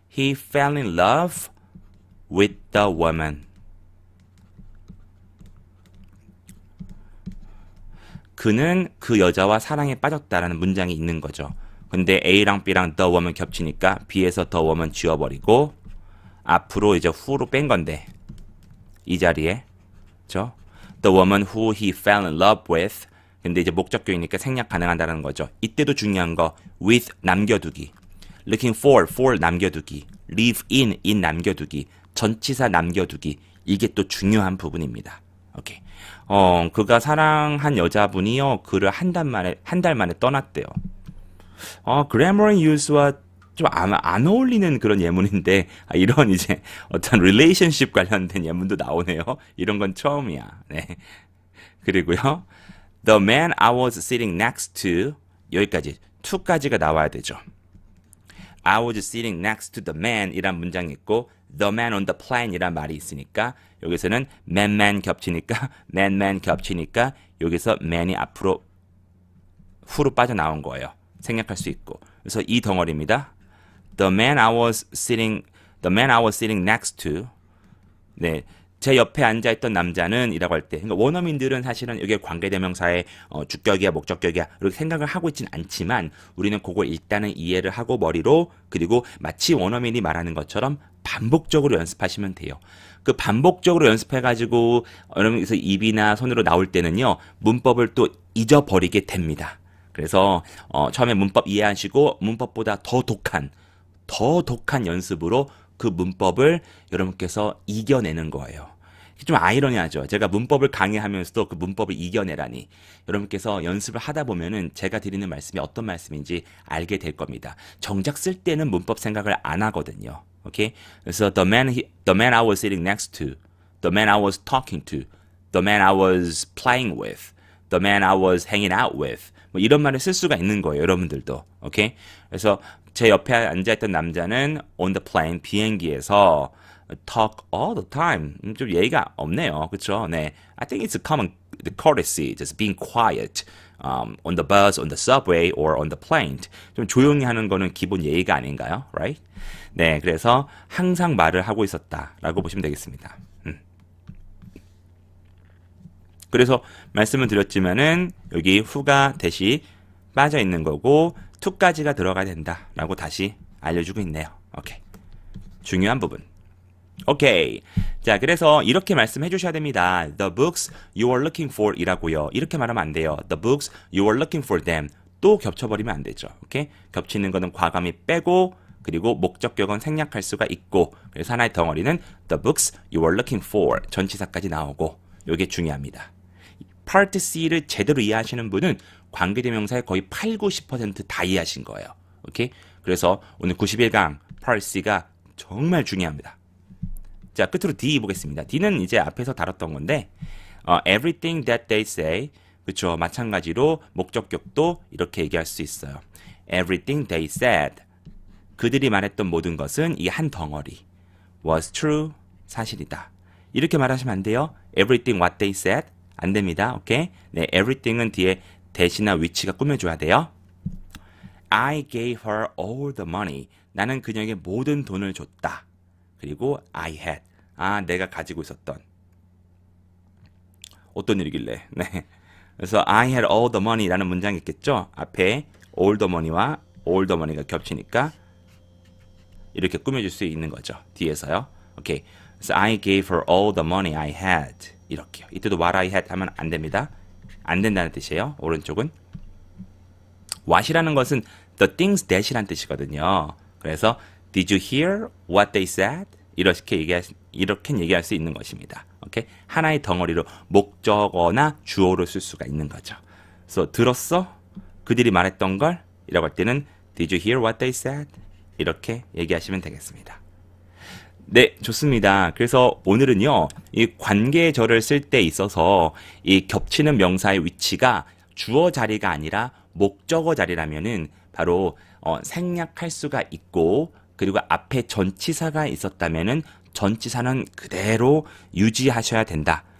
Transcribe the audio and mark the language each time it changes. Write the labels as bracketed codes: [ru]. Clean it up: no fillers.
[en] He fell in love with the woman. [ko] 그는 그 여자와 사랑에 빠졌다라는 문장이 있는 거죠. 근데 A랑 B랑 the woman 겹치니까 B에서 the woman 지워버리고 앞으로 이제 who로 뺀 건데 이 자리에 그렇죠? [en] The woman who he fell in love with. [ko] 근데 이제 목적격이니까 생략 가능하다는 거죠. 이때도 중요한 거 with 남겨두기, looking for 남겨두기, live in 남겨두기, 전치사 남겨두기. 이게 또 중요한 부분입니다. 오케이. 그가 사랑한 여자분이요 그를 한 달 만에 떠났대요. grammar use와 좀 안 어울리는 그런 예문인데 이런 이제 어떤 relationship 관련된 예문도 나오네요. 이런 건 처음이야. 네. 그리고요. [en] The man I was sitting next to [ko] 여기까지 to까지가 나와야 되죠. [en] I was sitting next to the man [ko] 이란 문장이 있고 [en] the man on the plane [ko] 이란 말이 있으니까 여기서는 man 겹치니까 man 겹치니까 여기서 man이 앞으로 후로 빠져나온 거예요. 생략할 수 있고. 그래서 이 덩어리입니다. [en] The man I was sitting next to. [ko] 네. 제 옆에 앉아있던 남자는 이라고 할 때, 그러니까 원어민들은 사실은 이게 관계대명사의 주격이야, 목적격이야, 이렇게 생각을 하고 있진 않지만 우리는 그걸 일단은 이해를 하고 머리로 그리고 마치 원어민이 말하는 것처럼 반복적으로 연습하시면 돼요. 그 반복적으로 연습해가지고 여러분께서 입이나 손으로 나올 때는요, 문법을 또 잊어버리게 됩니다. 그래서 처음에 문법 이해하시고 문법보다 더 독한 연습으로 그 문법을 여러분께서 이겨내는 거예요. 좀 아이러니하죠. 제가 문법을 강의하면서도 그 문법을 이겨내라니. 여러분께서 연습을 하다 보면은 제가 드리는 말씀이 어떤 말씀인지 알게 될 겁니다. 정작 쓸 때는 문법 생각을 안 하거든요. 오케이? [en] 그래서 the man I was sitting next to, the man I was talking to, the man I was playing with, the man I was hanging out with. [ko] 뭐 이런 말을 쓸 수가 있는 거예요. 여러분들도. 오케이? 그래서 제 옆에 앉아있던 남자는 [en] on the plane [ko] 비행기에서 [en] talk all the time. [ko] 좀 예의가 없네요. 그렇죠? 네. [en] I think it's a common courtesy, just being quiet on the bus, on the subway, or on the plane. [ko] 좀 조용히 하는 거는 기본 예의가 아닌가요? [en] Right? [ko] 네. 그래서 항상 말을 하고 있었다라고 보시면 되겠습니다. 그래서 말씀을 드렸지만은 여기 who가 대시 빠져 있는 거고 to까지가 들어가야 된다라고 다시 알려주고 있네요. 오케이. 중요한 부분. 오케이. 자, 그래서 이렇게 말씀해 주셔야 됩니다. [en] The books you are looking for [ko] 이라고요. 이렇게 말하면 안 돼요. [en] The books you are looking for them. [ko] 또 겹쳐버리면 안 되죠. 오케이? 겹치는 거는 과감히 빼고 그리고 목적격은 생략할 수가 있고 그래서 하나의 덩어리는 [en] the books you are looking for [ko] 전치사까지 나오고 이게 중요합니다. Part C를 제대로 이해하시는 분은 관계대명사의 거의 8, 90% 다 이해하신 거예요. 오케이? 그래서 오늘 91강 Part C가 정말 중요합니다. 자, 끝으로 D 보겠습니다. D는 이제 앞에서 다뤘던 건데 [en] everything that they say [ko] 그렇죠. 마찬가지로 목적격도 이렇게 얘기할 수 있어요. [en] Everything they said [ko] 그들이 말했던 모든 것은 이 한 덩어리 [en] was true [ko] 사실이다. 이렇게 말하시면 안 돼요. [en] Everything what they said [ko] 안 됩니다. 오케이? 네, everything은 뒤에 대시나 위치가 꾸며줘야 돼요. [en] I gave her all the money. [ko] 나는 그녀에게 모든 돈을 줬다. 그리고 [en] I had. [ko] 내가 가지고 있었던. 어떤 일이길래. 네. 그래서 [en] I had all the money [ko] 라는 문장이 있겠죠. 앞에 [en] all the money [ko] 와 all the money가 겹치니까 이렇게 꾸며줄 수 있는 거죠. 뒤에서요. 오케이. [en] 그래서 I gave her all the money I had. [ko] 이렇게요. 이때도 [en] what I had [ko] 하면 안 됩니다. 안 된다는 뜻이에요. 오른쪽은. what이라는 것은 [en] the things that [ko] 이란 뜻이거든요. [en] 그래서 did you hear what they said? [ko] 이렇게 얘기할 수 있는 것입니다. 오케이? 하나의 덩어리로 목적어나 주어로 쓸 수가 있는 거죠. 그래서 들었어? 그들이 말했던 걸? [en] 이라고 할 때는 did you hear what they said? [ko] 이렇게 얘기하시면 되겠습니다. 네, 좋습니다. 그래서 오늘은요, 이 관계절을 쓸 때 있어서 이 겹치는 명사의 위치가 주어 자리가 아니라 목적어 자리라면은 바로 생략할 수가 있고, 그리고 앞에 전치사가 있었다면은 전치사는 그대로 유지하셔야 된다.